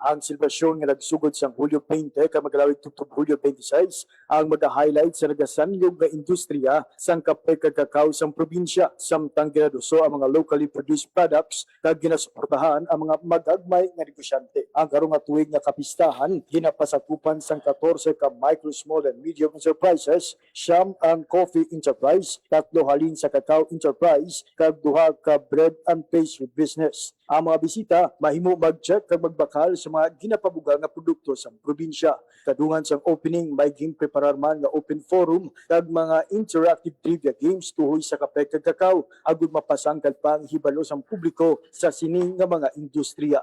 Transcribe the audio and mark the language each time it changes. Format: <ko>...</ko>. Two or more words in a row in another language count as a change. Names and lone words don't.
<hil>Ang silbasyon nga nagsugod sa Hulyo 20 kag magalawig tubtob Hulyo 26 ang mag-highlight sa nagasanlog nga industriya sang kape kag kakao sang probinsya, samtang ginaduso ang mga</hil> <en>locally produced products</en> <hil>kag ginasuportahan ang mga magagmay nga negosyante. Ang karong nga tuig nga kapistahan ginapasakupan sang 14 ka micro,</hil> <en>small and medium enterprises,</en> <hil>siyam ang</hil> <en>coffee enterprise,</en> <hil>3 halin sa</hil> <en>cacao enterprise,</en> <hil>kag 2 ka</hil> <en>bread and pastry business.</en> <hil>Ang mga bisita mahimo mag-check kag magbakal sa mga ginapabuga nga produkto sa probinsya. Kadungan sa opening may preparar man nga</hil> <en>open forum</en> <hil>kag mga</hil> <en>interactive trivia games</en> <hil>tuhoy sa kape kag kakao agud mapasangkad pa ang hibalo sa publiko sa sining nga mga industriya.</hil>